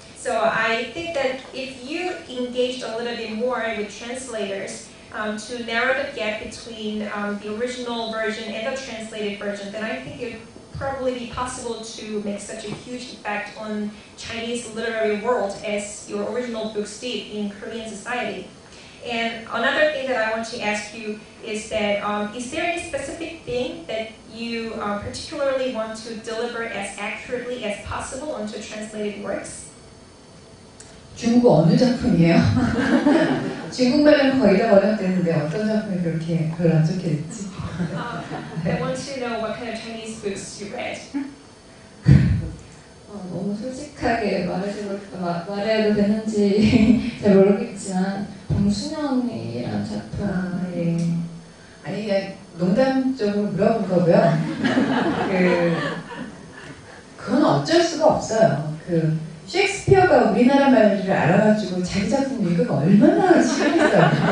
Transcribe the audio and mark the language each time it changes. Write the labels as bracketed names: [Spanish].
[English] So I think that if you engaged a little bit more with translators to narrow the gap between the original version and the translated version, then I think it would probably be possible to make such a huge effect on Chinese literary world as your original books did in Korean society. And another thing that I want to ask you is that is there any specific thing that you particularly want to deliver as accurately as possible onto translated works? [Korean] 중국어 어느 작품이에요? 중국말은 거의 다 번역됐는데 어떤 작품이 그렇게 별로 안 좋게 됐지? [English] I want to know what kind of Chinese books you read. [Korean] 너무 솔직하게 말해도 되는지 잘 모르겠지만 정순영이라는 작품. 예. 아니 그냥 농담적으로 물어본 거고요. 그건 어쩔 수가 없어요. 셰익스피어가 우리나라 말을 알아가지고 자기 작품 읽으면 얼마나 싫겠어요.